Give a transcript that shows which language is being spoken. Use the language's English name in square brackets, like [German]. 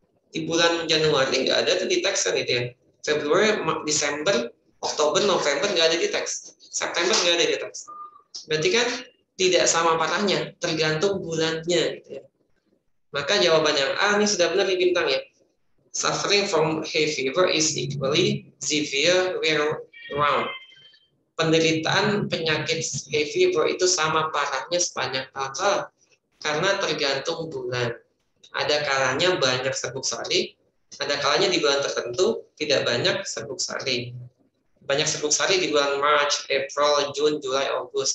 [Indonesian] Di bulan Januari nggak ada tuh di teks kan gitu ya. Februari, Desember, Oktober, November nggak ada di teks. September nggak ada di teks. Berarti kan tidak sama parahnya, tergantung bulannya gitu ya. Maka jawaban yang A ini sudah benar di bintang ya. [English] Suffering from hay fever is equally severe year round. [Indonesian] Penderitaan penyakit hay fever itu sama parahnya sepanjang tahun karena tergantung bulan. Ada kalanya banyak serbuk sari, ada kalanya di bulan tertentu tidak banyak serbuk sari. Banyak serbuk sari di bulan [English] March, April, June, July, August.